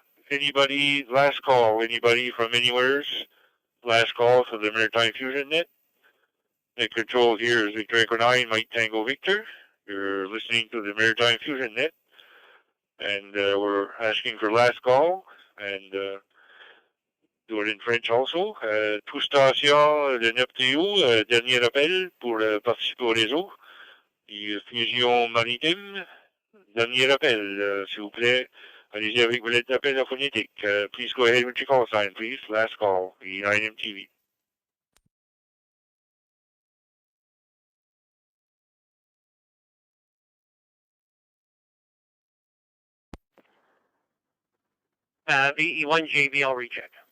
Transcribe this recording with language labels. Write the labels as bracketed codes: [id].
[en] Anybody, last call, anybody from anywheres? Last call for the Maritime Fusion Net. Net control here is Victor Echo 9, Mike Tango Victor. You're listening to the Maritime Fusion Net. And we're asking for last call. And do it in French also. [fr] Tout station de Neptune, dernier appel pour participer au réseau. Et Fusion Maritime, dernier appel, s'il vous plaît. Allez-y avec vos lettres d'appel à phonétique. [en] Please go ahead with your call sign, please. Last call, E9MTV. VE1 JBL recheck.